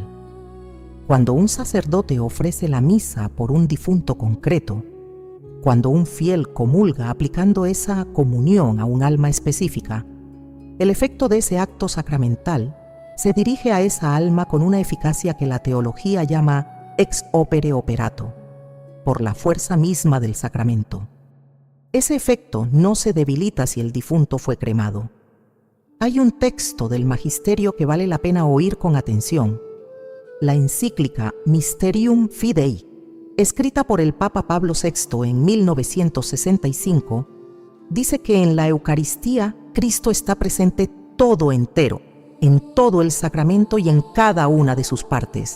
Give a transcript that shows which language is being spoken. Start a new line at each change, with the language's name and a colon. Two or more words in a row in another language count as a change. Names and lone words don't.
Spanish: Cuando un sacerdote ofrece la misa por un difunto concreto, cuando un fiel comulga aplicando esa comunión a un alma específica, el efecto de ese acto sacramental se dirige a esa alma con una eficacia que la teología llama
Latin: ex opere operato,
Spanish: por la fuerza misma del sacramento. Ese efecto no se debilita si el difunto fue cremado. Hay un texto del Magisterio que vale la pena oír con atención: la encíclica Mysterium Fidei, escrita por el Papa Pablo VI en 1965, dice que en la Eucaristía Cristo está presente todo entero, en todo el sacramento y en cada una de sus partes.